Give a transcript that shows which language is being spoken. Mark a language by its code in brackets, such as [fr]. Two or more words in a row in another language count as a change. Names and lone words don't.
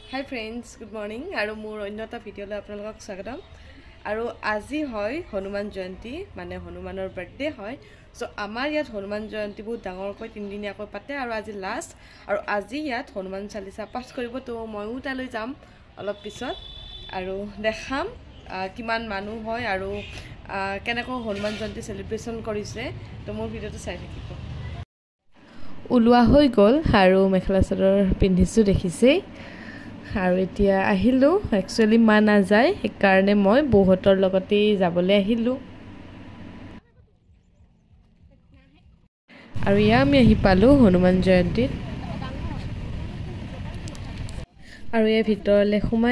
[en] Hi friends, good morning. [as] আৰু মোৰ আন এটা ভিডিঅ'লৈ আপোনালোক স্বাগতম. Aru aji hoy Hanuman Jayanti, mane Hanumanor birthday hoy. So আমাৰ ইয়াত Hanuman Jayanti বহুত ডাঙৰকৈ ৩ দিনীয়াকৈ পাতে আৰু আজি last আৰু আজি ইয়াত Hanuman Chalisa পাঠ কৰিব তো মইও তালৈ যাম অলপ পিছত আৰু দেখাম কিমান মানুহ হয় আৰু কেনেকৈ Hanuman Jayanti celebration কৰিছে তো মোৰ ভিডিঅ'টো চাই থাকিব. ওলোৱা হৈ গ'ল আৰু মেখেলা চাদৰ পিন্ধিছো দেখিছে. আৰু এতিয়া আহিলো একচুয়ালি মা না যায় এই কাৰণে মই বহুতৰ লগতে যাবলৈ আহিলো আৰু ইয়া আমি আহি পালো হনুমান জয়ন্তীত আৰু এই ভিতৰলে সোমাই